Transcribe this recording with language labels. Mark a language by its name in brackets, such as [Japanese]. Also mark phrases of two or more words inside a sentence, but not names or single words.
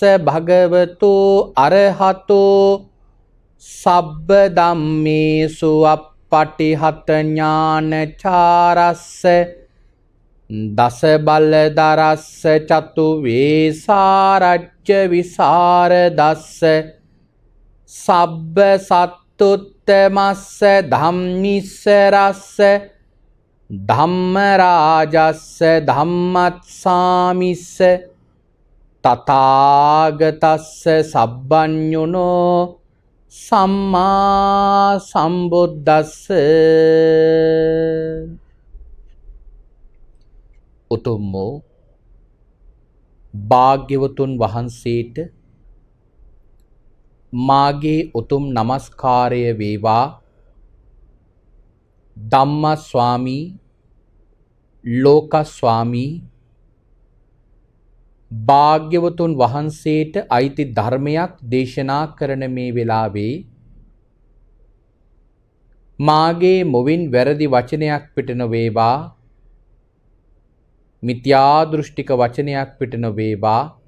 [Pali] භගවතු අරහතෝ සබ්බ ධම්මේසු අප්පටිහත ඥානචාරස්ස දස බලදරස්ස චතු වේසාරජ්‍ය විසරදස්ස සබ්බ සත්තුත්තමස්ස ධම්මිස්ස රස්ස ධම්ම රාජස්ස ධම්මත්සාමිස්ස තථාගතස්ස සබ්බඤුනෝ සම්මා සම්බුද්දස්ස [Sinhala] උතුම් වූ භාග්‍යවතුන් වහන්සේට මාගේ උතුම් නමස්කාරය වේවා. ධම්ම ස්වාමී ලෝක ස්වාමී භාග්‍යවතුන් වහන්සේට අයිති ධර්මයක් දේශනා කරන මේ වෙලාවේ මාගේ මුවින් වැරදි වචනයක් පිට නොවේවා, මිත්‍යා දෘෂ්ටික වචනයක් පිට නොවේවා.